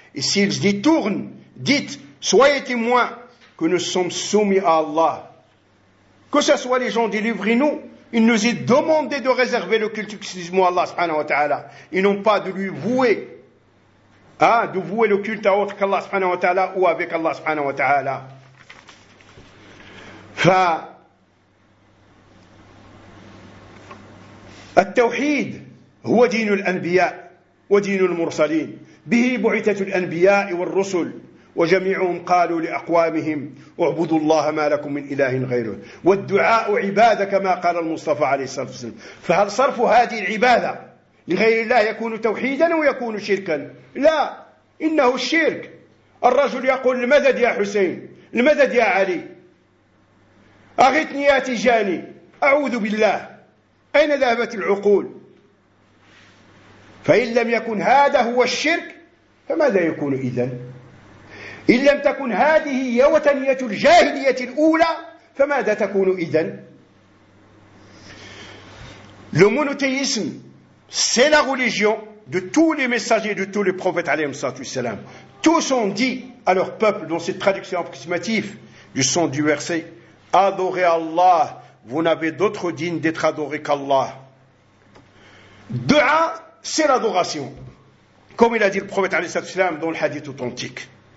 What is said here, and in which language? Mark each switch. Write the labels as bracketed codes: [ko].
[fr] Et s'ils se détournent, dites, soyez témoins que nous sommes soumis à Allah. Que ce soit les gens du livre et nous, ils nous ont demandé de réserver le culte exclusivement à Allah, subhanahu wa ta'ala. Et non pas de lui vouer, hein, de vouer le culte à autre qu'Allah, subhanahu wa ta'ala, ou avec Allah, subhanahu wa ta'ala. [ar] Fa, التوحيد هو دين الأنبياء ودين المرسلين. به بعثة الأنبياء والرسل وجميعهم قالوا لأقوامهم اعبدوا الله ما لكم من إله غيره والدعاء عبادة كما قال المصطفى عليه الصلاة والسلام. فهل صرف هذه العبادة لغير الله يكون توحيدا أو يكون شركا؟ لا، إنه الشرك. الرجل يقول المدد يا حسين، المدد يا علي، أغتني يا تجاني، أعوذ بالله، أين ذهبت العقول؟ فإن لم يكن هذا هو الشرك فماذا يكون إذن؟ إن لم تكن هذه هي وثنية الجاهلية الأولى فماذا تكون إذن؟ [fr] Le monothéisme, c'est la religion de tous les messagers et de tous les prophètes, alayhi salam. Tous ont dit à leur peuple, dans cette traduction approximative du son du verset, adorez Allah, vous n'avez d'autre digne d'être adoré qu'Allah. Dua, c'est l'adoration, comme il a dit le prophète, alayhi salam, dans le hadith authentique.